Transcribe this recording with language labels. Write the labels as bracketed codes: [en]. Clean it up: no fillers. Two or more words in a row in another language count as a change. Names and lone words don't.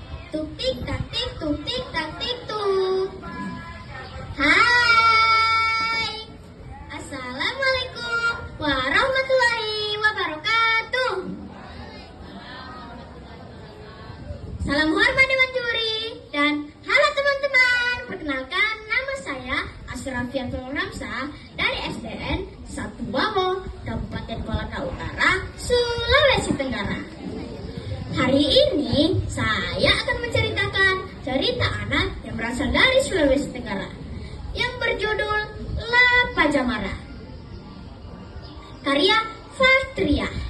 [id] Tuk tik tak tik tuk tik tak tik tuk. Hai, [ar] السلام عليكم ورحمة الله وبركاته. [id] Salam hormat Dewan Juri dan halo teman-teman. Perkenalkan, nama saya Asrafiatul Ramsa dari SDN 1 Bawo, Kabupaten Kolaka Utara, Sulawesi Tenggara. Hari ini saya akan menceritakan cerita anak yang berasal dari Sulawesi Tenggara yang berjudul La Pajamara, karya Fatria.